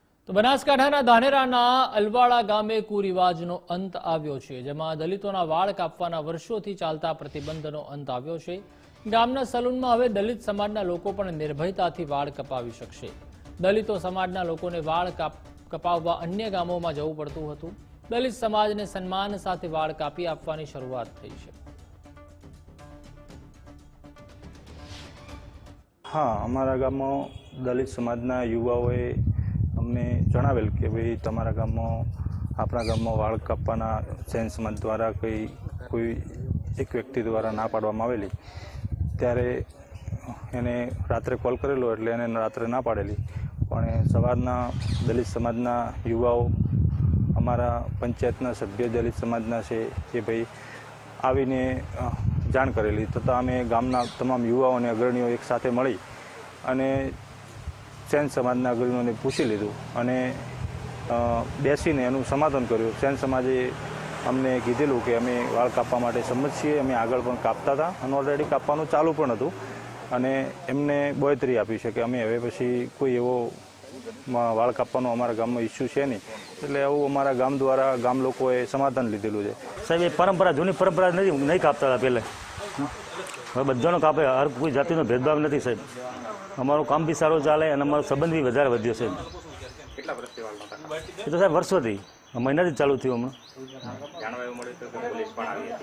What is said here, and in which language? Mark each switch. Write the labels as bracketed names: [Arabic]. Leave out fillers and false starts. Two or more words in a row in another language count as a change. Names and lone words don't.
[Gujarati] તો બનાસકાંઠાના ધાનેરાના અલવાડા ગામે કુરિવાજનો અંત આવ્યો છે, જેમાં દલિતોના વાળ કાપવાના વર્ષોથી ચાલતા પ્રતિબંધનો અંત આવ્યો છે। ગામના સલૂનમાં હવે દલિત સમાજના લોકો પણ નિર્ભયતાથી વાળ કપાવી શકશે। દલિતો સમાજના લોકોને વાળ કપાવવા અન્ય ગામોમાં જવું પડતું હતું। દલિત સમાજને સન્માન સાથે વાળ કાપી આપવાની શરૂઆત થઈ છે। હા, અમારા ગામમાં દલિત સમાજના યુવાઓ અમને જણાવેલ કે ભાઈ તમારા ગામમાં આપણા ગામમાં વાળ કાપવાના જૈન સમાજ દ્વારા કોઈ એક વ્યક્તિ દ્વારા ના પાડવામાં આવેલી ત્યારે એને રાત્રે કૉલ કરેલો એટલે એને રાત્રે ના પાડેલી પણ સવારના દલિત સમાજના યુવાઓ અમારા પંચાયતના સભ્ય દલિત સમાજના છે કે ભાઈ આવીને જાણ કરેલી તથા અમે ગામના તમામ યુવાઓ ને અગ્રણીઓ એક સાથે મળી અને સેન સમાજના અગ્રણીઓને પૂછી લીધું અને બેસીને એનું સમાધાન કર્યું। સેન સમાજે અમને કીધેલું કે અમે વાળ કાપવા માટે સંમત છીએ, અમે આગળ પણ કાપતા હતા અને ઑલરેડી કાપવાનું ચાલુ પણ હતું અને એમને બોયતરી આપી છે કે અમે હવે પછી કોઈ એવો વાળ કાપવાનો અમારા ગામમાં ઇસ્યુ છે નહીં, એટલે આવું અમારા ગામ દ્વારા ગામ લોકોએ સમાધાન લીધેલું છે। સાહેબ એ પરંપરા જૂની પરંપરા નહીં કાપતા હતા પહેલાં, હવે બધાનો કાપે, હર કોઈ જાતિનો ભેદભાવ નથી સાહેબ। અમારું કામ બી સારું ચાલે અને અમારો સંબંધ બી વધારે વધ્યો છે। એ તો સાહેબ વર્ષોથી મહિનાથી ચાલુ થયું હમણાં।